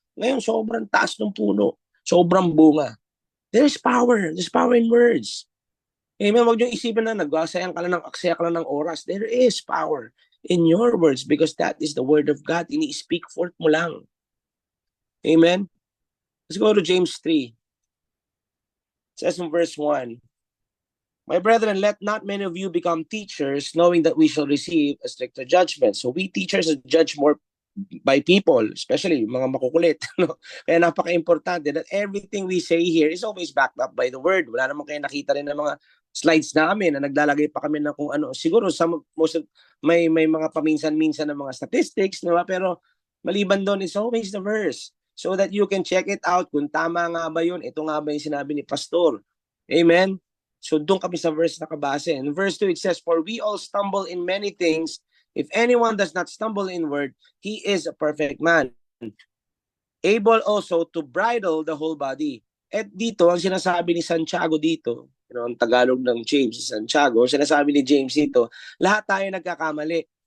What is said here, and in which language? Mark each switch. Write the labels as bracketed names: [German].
[Filipino] Ngayon, sobrang taas ng puno. Sobrang bunga. [English] There's power. There's power in words. Amen. [Filipino] Huwag niyong isipin na nag-aksaya ka lang ng oras. [English] There is power in your words because that is the word of God. [Filipino] Ini-speak forth mo lang. [English] Amen. Let's go to James 3. It says in verse 1, my brethren, let not many of you become teachers, knowing that we shall receive a stricter judgment. So we teachers judge more by people, especially [Filipino] mga makukulit. [English] No? [Filipino] Kaya napaka-importante [English] that everything we say here is always backed up by the word. [Filipino] Wala naman kayo nakita rin ng mga slides namin na naglalagay pa kami na kung ano. Siguro may mga paminsan-minsan ng mga statistics, diba? Pero maliban doon, [English] it's always the verse. So that you can check it out [Filipino] kung tama nga ba yun. Ito nga ba yung sinabi ni Pastor. Amen? So doon kami sa verse nakabase. [English] In verse 2, it says, for we all stumble in many things. If anyone does not stumble in word, he is a perfect man, able also to bridle the whole body. [Filipino] At dito, ang sinasabi ni Santiago dito, ang Tagalog ng James, Santiago, sinasabi ni James dito, lahat tayo nagkakamali.